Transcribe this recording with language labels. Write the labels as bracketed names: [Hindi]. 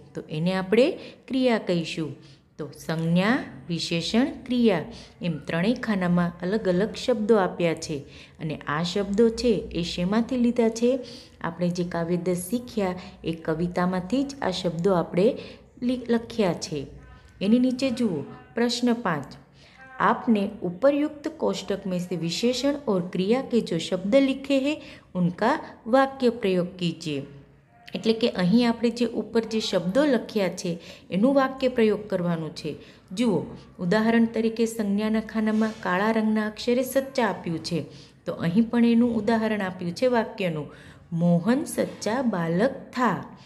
[Gujarati] તો એને આપણે ક્રિયા કહીશું. તો સંજ્ઞા, વિશેષણ, ક્રિયા એમ ત્રણેય ખાનામાં અલગ અલગ શબ્દો આપ્યા છે. અને આ શબ્દો છે એ શેમાંથી લીધા છે? આપણે જે કાવ્યદસ શીખ્યા એ કવિતામાંથી જ આ શબ્દો આપણે લખ્યા છે. એની નીચે જુઓ, પ્રશ્ન 5. [Hindi] आपने उपरयुक्त कोष्टक में से विशेषण और क्रिया के जो शब्द लिखे हैं उनका वाक्य प्रयोग कीजिए. [Gujarati] એટલે કે અહીં આપણે જે ઉપર જે શબ્દો લખ્યા છે એનું વાક્ય પ્રયોગ કરવાનું છે. જુઓ, ઉદાહરણ તરીકે સંજ્ઞાના ખાનામાં કાળા રંગના અક્ષરે સચ્ચા આપ્યું છે. તો અહીં પણ એનું ઉદાહરણ આપ્યું છે વાક્યનું, [Hindi] મોહન સચ્ચા બાલક થા.